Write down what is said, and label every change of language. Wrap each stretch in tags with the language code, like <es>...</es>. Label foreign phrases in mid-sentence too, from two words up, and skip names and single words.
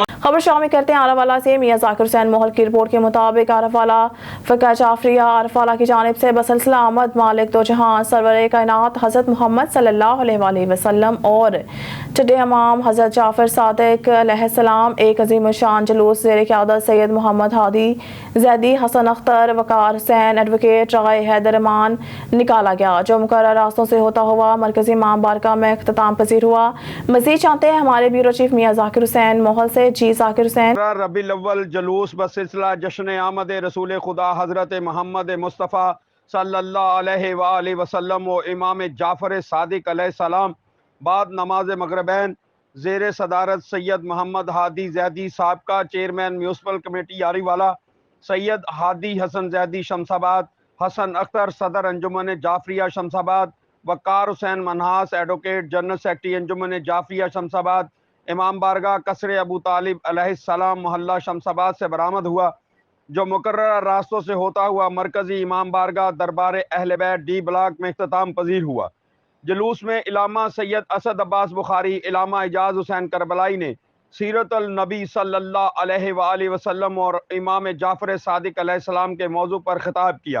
<ur>خبر شامل کرتے ہیں عارفوالا سے۔ میاں ذاکر حسین موہل کی رپورٹ کے مطابق عارفوالا فقہ جعفریہ عارفوالا کی جانب سے بسلسلہ آمد مالک دو جہاں سرور کائنات حضرت محمد</ur> <ar>صلى الله عليه وسلم</ar> <ur>اور چڈے امام حضرت جعفر صادق علیہ السلام ایک عظیم شان جلوس زیر قیادت سید محمد ہادی زیدی، حسن اختر، وقار حسین، ایڈووکیٹ رائے حیدر امان نکالا گیا، جو مقرر راستوں سے ہوتا ہوا مرکزی امام بارگاہ میں اختتام پذیر ہوا. مزید جانتے ہیں ہمارے</ur> <en>bureau chief</en> <ur>میاں ذاکر حسین موہل سے. جی ذاکر حسین. ربیع الاول جلوس بسلسلہ جشن آمد رسول خدا حضرت محمد مصطفیٰ</ur> <ar>صلى الله عليه وسلم</ar> <ur>و امام جعفر صادق علیہ السلام بعد نماز مغربین زیر صدارت سید محمد ہادی زیدی سابقہ</ur> <en>chairman municipal committee</en> <ur>یاریوالا، سید ہادی حسن زیدی شمس آباد، حسن اختر صدر انجمن جعفریہ شمس آباد، وقار حسین منہاس</ur> <en>advocate general secretary</en> <ur>انجمن جعفریہ شمس آباد، امام بارگاہ قصر ابو طالب علیہ السلام محلہ شمس آباد سے برآمد ہوا، جو مقرر راستوں سے ہوتا ہوا مرکزی امام بارگاہ دربار اہل بیت</ur> <en>D block</en> <ur>میں اختتام پذیر ہوا. جلوس میں علامہ سید اسد عباس بخاری، علامہ اعجاز حسین کربلائی نے سیرت النبی</ur> <ar>صلى الله عليه وسلم</ar> <ur>اور امام جعفر صادق علیہ السلام کے موضوع پر خطاب کیا.</ur>